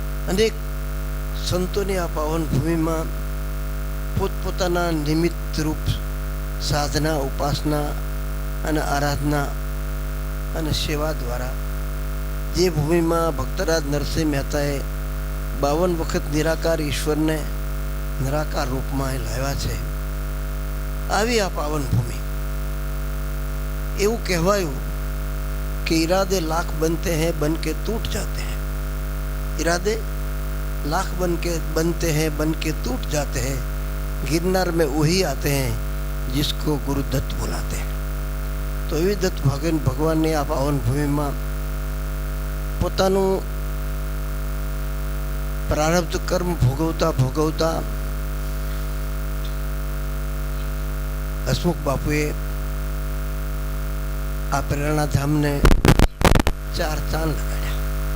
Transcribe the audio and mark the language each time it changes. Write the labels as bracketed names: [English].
[Gujarati] અનેક સંતોની આ પાવન ભૂમિમાં પોતપોતાના નિમિત્ત રૂપ સાધના, ઉપાસના અને આરાધના અને સેવા દ્વારા જે ભૂમિમાં ભક્તરાજ નરસિંહ મહેતાએ 52 વખત નિરાકાર ઈશ્વરને નિરાકાર રૂપમાં લાવ્યા છે, આવી આ પાવન ભૂમિ. એવું કહેવાયું કે [Hindi] इरादे लाख बनते हैं, बन के टूट जाते हैं. इरादे लाख बनते हैं, बन के टूट जाते हैं. गिरनार में वही आते हैं जिसको गुरुदत्त बुलाते हैं. [Gujarati] તો એવી દત્ત ભગવાનની આ પાવન ભૂમિમાં પોતાનું પ્રારબ્ધ કર્મ ભોગવતા હસમુખ બાપુએ આ પ્રેરણાધામને 4 ચાંદ લગાડ્યા.